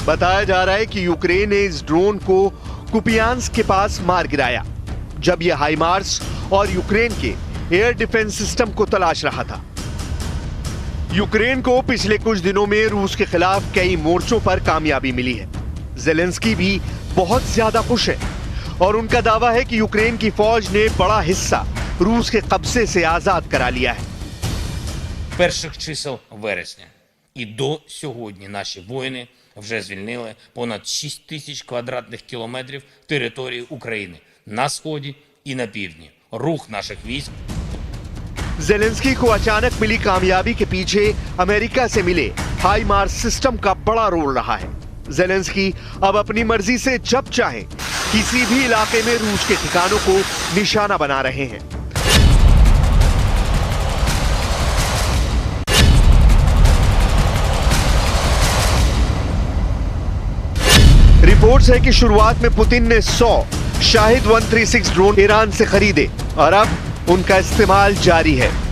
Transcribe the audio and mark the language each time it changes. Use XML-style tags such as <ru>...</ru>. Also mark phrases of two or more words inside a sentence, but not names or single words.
<hi>बताया जा रहा है कि यूक्रेन ने इस ड्रोन को कुपियांस्क के पास मार गिराया जब यह हाइमार्स और यूक्रेन के</hi> <en>air defense system</en> <hi>को तलाश रहा था। यूक्रेन को पिछले कुछ दिनों में रूस के खिलाफ कई मोर्चों पर कामयाबी मिली है। ज़ेलेंस्की भी बहुत ज्यादा खुश है और उनका दावा है कि यूक्रेन की फौज ने बड़ा हिस्सा रूस के कब्जे से आजाद करा लिया है।</hi> <uk>Перших чисел вересня і до сьогодні наші воїни вже звільнили понад 6 тисяч квадратних кілометрів території України на сході і на півдні. Рух наших військ.</uk> <hi>ज़ेलेंस्की को अचानक मिली कामयाबी के पीछे अमेरिका से मिले हाइमार्स सिस्टम का बड़ा रोल रहा है। ज़ेलेंस्की अब अपनी मर्जी से जब चाहे किसी भी इलाके में रूस के ठिकानों को निशाना बना रहे हैं। रिपोर्ट्स है कि शुरुआत में पुतिन ने 100 शाहिद 136 ड्रोन ईरान से खरीदे और अब उनका इस्तेमाल जारी है।</hi>